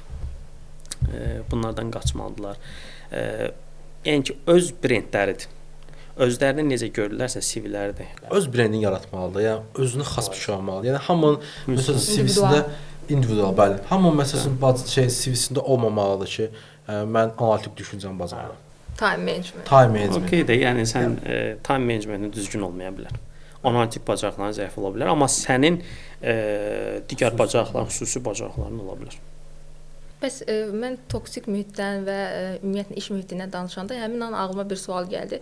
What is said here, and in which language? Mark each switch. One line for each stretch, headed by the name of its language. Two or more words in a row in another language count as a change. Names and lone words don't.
Azerbaijani: Bunlardan qaçmalıdırlar. Yəni ki, öz brendləridir. Özlərini necə görürlərsə CV-lərdə. Öz brendini yaratmalıdır. Yəni özünə xas bir şey olmalıdır. Yəni hamının məsələn CV-sində individual, bəli. Hamının məsələn CV-sində olmamalıdır ki, mən analitik düşüncəm bacarıram.
English: Time management. Time management.
Azerbaijani: Okay də, yəni sən
English: time managementin
Azerbaijani: düzgün olmaya bilər. Analitik bacarıqların zəif ola bilər, amma sənin digər bacarıqların, xüsusi bacarıqların ola bilər. Bəs mən toksik mühitdən və ümumiyyətlə iş mühitindən danışanda həmin an ağlıma bir sual gəldi.